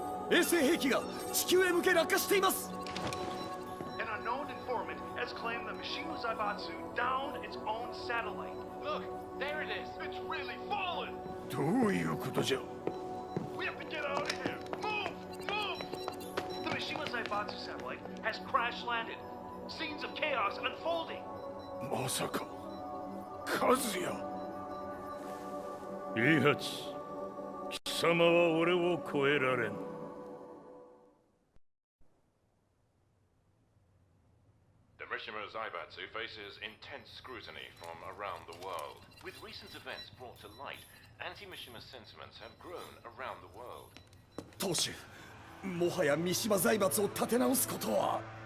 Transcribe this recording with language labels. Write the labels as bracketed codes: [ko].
[ja] 衛星兵器が地球へ向け落下しています。 [en] An unknown informant has claimed the Mishima Zaibatsu downed its own satellite. Look, there it is. It's really fallen. [ja] どういうことじゃ。 [en] We have to get out of here. Move, move. The Mishima Zaibatsu satellite has crash landed. Scenes of chaos unfolding. [ja] まさか、和也。イハチ、貴様は俺を超えられん。 [en] The Mishima Zaibatsu faces intense scrutiny from around the world. With recent events brought to light, anti-Mishima sentiments have grown around the world. [ja] 当主、もはや三島財閥を立て直すことは。